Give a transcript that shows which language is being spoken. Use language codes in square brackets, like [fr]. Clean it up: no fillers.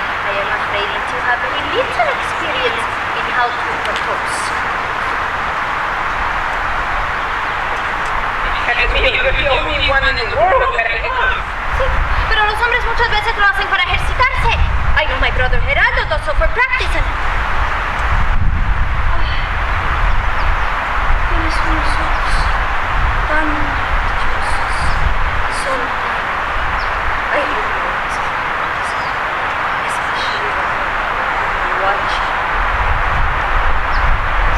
[en] I am afraid that you have very little experience in how to propose. The only one in the world that I love. [es] Sí, pero los hombres muchas veces lo hacen para ejercitarse. [en] I know my brother Geraldo does so for practicing. [es] Tienes unos ojos tan maravillosos. Son tan... Ay,